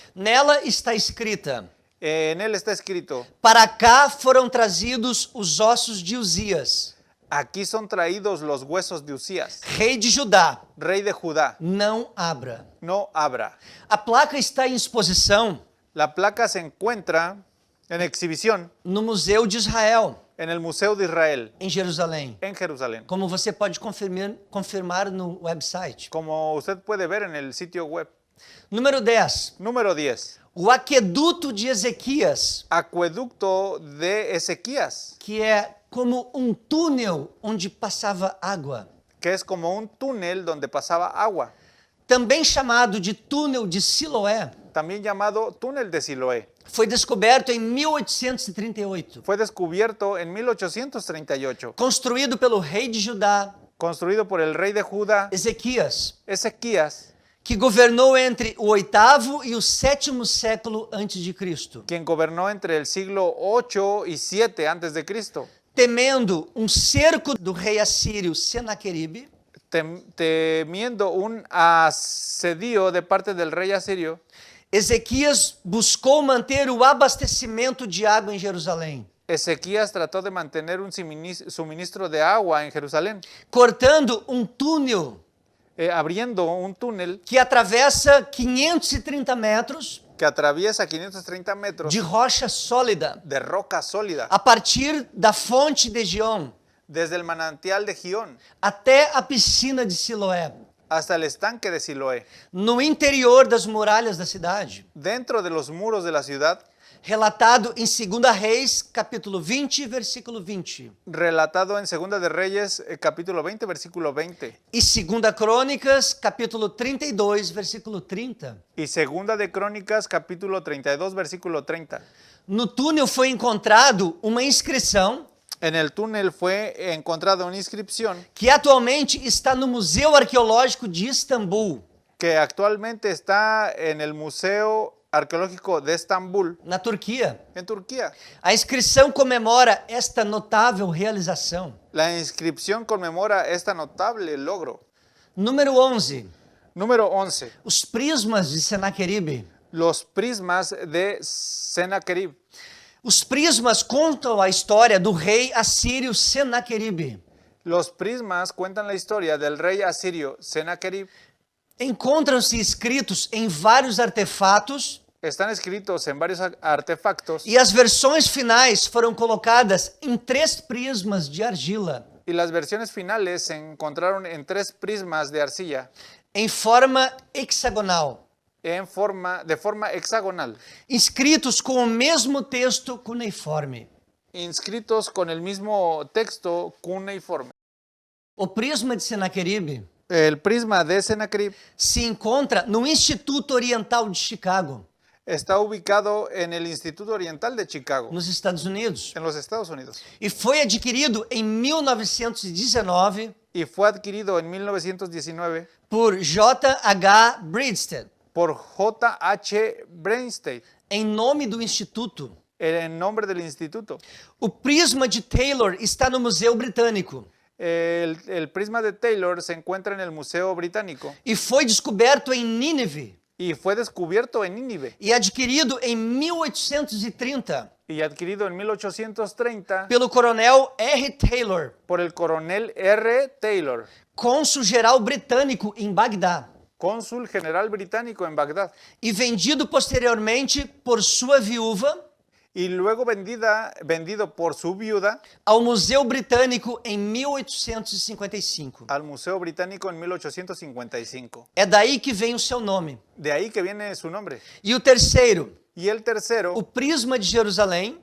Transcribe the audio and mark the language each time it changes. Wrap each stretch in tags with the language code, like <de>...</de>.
<pt>Nela está escrita:</pt> <es>En él está escrito:</es> <pt>para cá foram trazidos os ossos de Uzias,</pt> <es>aquí son traídos los huesos de Usías,</es> <pt>rei de Judá.</pt> <es>rey de Judá,</es> <pt>Não abra.</pt> <es>no abra.</es> <pt>A placa está em exposição</pt> <es>La placa se encuentra en exhibición</es> <pt>no Museu de Israel,</pt> <es>en el Museo de Israel,</es> <pt>em Jerusalém,</pt> <es>en Jerusalén.</es> <pt>como você pode confirmar no website.</pt> <es>Como usted puede ver en el sitio web.</es> <pt>Número 10.</pt> <es>Número 10.</es> <pt>O aqueduto de Ezequias,</pt> <es>Acueducto de Ezequías,</es> <pt>que é como um túnel onde passava água.</pt> <es>que es como un túnel donde pasaba agua,</es> <pt>Também chamado de túnel de Siloé,</pt> <es>también llamado túnel de Siloé.</es> <pt>foi descoberto em 1838.</pt> <es>Fue descubierto en 1838,</es> <pt>Construído pelo rei de Judá,</pt> <es>construido por el rey de Judá,</es> <pt>Ezequias,</pt> <es>Ezequías,</es> <pt>que governou entre o 8º e o 7º século antes de Cristo,</pt> <es>quien gobernó entre el siglo 8 y 7 antes de Cristo,</es> <pt>temendo um cerco do rei assírio Senaqueribe,</pt> <es>temiendo un asedio de parte del rey asirio.</es> <pt>Ezequias buscou manter o abastecimento de água em Jerusalém,</pt> <es>Ezequías trató de mantener un suministro de agua en Jerusalén,</es> <pt>cortando um túnel</pt> <es>abriendo un túnel</es> <pt>que atravessa 530 metros</pt> <es>que atraviesa 530 metros</es> <pt>de rocha sólida,</pt> <es>de roca sólida,</es> <pt>a partir da fonte de Gion</pt> <es>desde el manantial de Gión</es> <pt>até a piscina de Siloé,</pt> <es>hasta el estanque de Siloé,</es> <pt>no interior das muralhas da cidade,</pt> <es>dentro de los muros de la ciudad,</es> <pt>relatado em 2 Reis, capítulo 20, versículo 20,</pt> <es>relatado en Segunda de Reyes, capítulo 20, versículo 20,</es> <pt>e 2 Crônicas, capítulo 32, versículo 30.</pt> <es>y Segunda de Crónicas, capítulo 32, versículo 30.</es> <pt>No túnel foi encontrado uma inscrição</pt> <es>En el túnel fue encontrada una inscripción</es> <pt>que atualmente está no Museu Arqueológico de Istambul,</pt> <es>que actualmente está en el Museo Arqueológico de Estambul,</es> <pt>na Turquia.</pt> <es>en Turquía.</es> <pt>A inscrição comemora esta notável realização.</pt> <es>La inscripción conmemora esta notable logro.</es> <pt>Número 11.</pt> <es>Número 11.</es> <pt>Os prismas de Senaqueribe.</pt> <es>Los prismas de Sennacherib.</es> <pt>Os prismas contam a história do rei assírio Senaqueribe.</pt> <es>Los prismas cuentan la historia del rey asirio Sennacherib.</es> <pt>Encontram-se escritos em vários artefatos</pt> <es>Están escritos en varios artefactos</es> <pt>e as versões finais foram colocadas em 3 prismas de argila,</pt> <es>y las versiones finales se encontraron en 3 prismas de arcilla</es> <pt>em forma hexagonal,</pt> <es>de forma hexagonal,</es> <pt>inscritos com o mesmo texto cuneiforme.</pt> <es>inscritos con el mismo texto cuneiforme.</es> <pt>O prisma de Senaqueribe</pt> <es>El prisma de Sennacherib</es> <pt>se encontra no Instituto Oriental de Chicago,</pt> <es>está ubicado en el Instituto Oriental de Chicago,</es> <pt>nos Estados Unidos,</pt> <es>en los Estados Unidos,</es> <pt>e foi adquirido em 1919</pt> <es>y fue adquirido en 1919</es> <pt>por J.H. Bredsted,</pt> <es>por J.H. Breinstein,</es> <pt>em nome do Instituto.</pt> <es>en nombre del instituto.</es> <pt>O prisma de Taylor está no Museu Britânico</pt> <es>El prisma de Taylor se encuentra en el Museo Británico</es> <pt>e foi descoberto em Nínive</pt> <es>y fue descubierto en Nínive</es> <pt>e adquirido em 1830</pt> <es>y adquirido en 1830</es> <pt>pelo coronel R. Taylor,</pt> <es>por el coronel R. Taylor,</es> <pt>cônsul geral britânico em Bagdá,</pt> <es>cónsul general británico en Bagdad,</es> <pt>e vendido posteriormente por sua viúva</pt> <es>y luego vendido por su viuda</es> <pt>ao Museu Britânico em 1855.</pt> <es>al Museo Británico en 1855.</es> <pt>É daí que vem o seu nome.</pt> <es>De ahí que viene su nombre.</es> <pt>E o terceiro,</pt> <es>Y el tercero,</es> <pt>o prisma de Jerusalém,</pt>